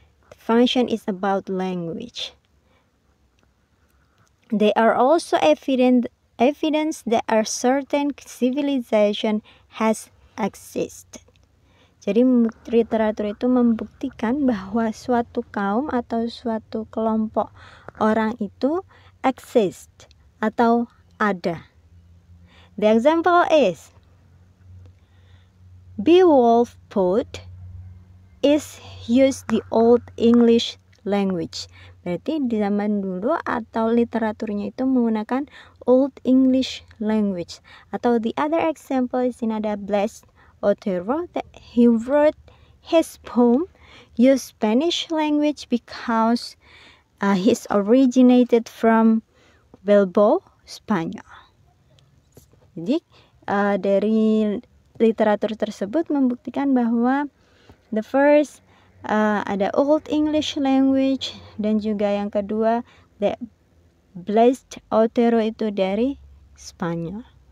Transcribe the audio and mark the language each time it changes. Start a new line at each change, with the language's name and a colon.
English: The function is about language. There are also evidence that a certain civilization has existed.
Indonesian: Jadi literatur itu membuktikan bahwa suatu kaum atau suatu kelompok orang itu
English: exist
Indonesian: atau ada.
English: The example is Beowulf poet is used the Old English language.
Indonesian: Berarti di zaman dulu atau literaturnya itu menggunakan
English: Old English language.
Indonesian: Atau
English: the other example is
Indonesian: ada Blessed
English: Otero that he wrote his poem used Spanish language because he's originated from Bilbao, Spanyol.
Indonesian: Jadi dari literatur tersebut membuktikan bahwa
English: the first
Indonesian: ada Old English language, dan juga yang kedua the Blessed Otero itu dari Spanyol.